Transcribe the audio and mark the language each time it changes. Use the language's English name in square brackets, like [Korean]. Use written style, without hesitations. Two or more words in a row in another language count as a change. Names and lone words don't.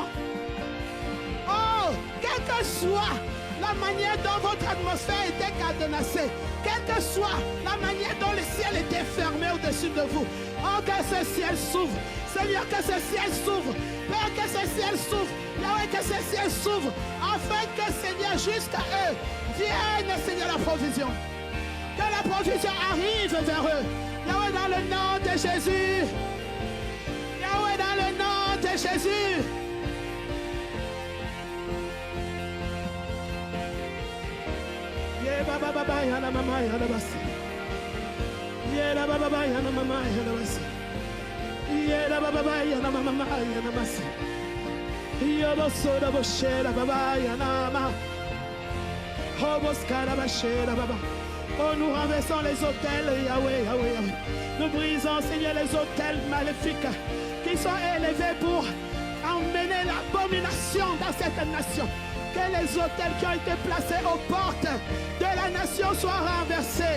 [French] Oh, quel que soit la manière dont votre atmosphère était cadenassée, quelle que soit la manière dont le ciel était fermé au-dessus de vous, oh, que ce ciel s'ouvre, Seigneur, que ce ciel s'ouvre, Père, que ce ciel s'ouvre, Yahweh, que ce ciel s'ouvre, afin que, Seigneur, jusqu'à eux, vienne, Seigneur, la provision, que la provision arrive vers eux, Yahweh, dans le nom de Jésus, Yahweh, dans le nom de Jésus. Baba baba yana mama yana basi. Yera baba baba yana mama yana basi. Yera baba baba yana mama yana basi. Yobo soda boshera baba yana ma. Hobos kana bashera baba. Oh, nous renversons les autels, Yahweh, Yahweh, Yahweh. Nous brisons, Seigneur, les autels maléfiques qui sont élevés pour emmener l'abomination dans cette nation. Que les autels qui ont été placés aux portes de la nation soient renversés.